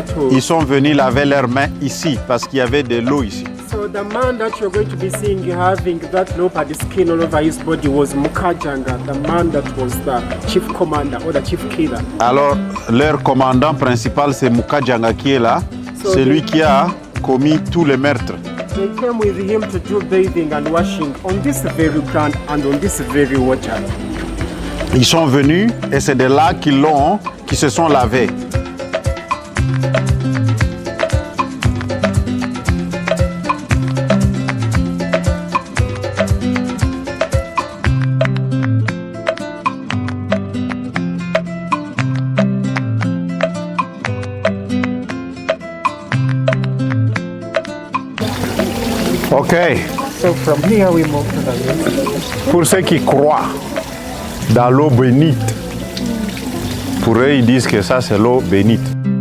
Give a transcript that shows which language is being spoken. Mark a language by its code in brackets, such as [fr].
[fr] Ils sont venus laver leurs mains ici parce qu'il y avait de l'eau ici. [en] So the man that you're going to be seeing having that leopard skin all over his body was Mukajanga, the man that was the chief commander or the chief killer. [fr] Alors, leur commandant principal, c'est Mukajanga qui est là. C'est lui qui a commis tous les meurtres. [en] They came with him to do bathing and washing on this very ground and on this very water. [fr] Ils sont venus et c'est de là qu'ils se sont lavés. [en] Ok. So from here we move to the next. [fr] Pour ceux qui croient dans l'eau bénite, pour eux ils disent que ça c'est l'eau bénite.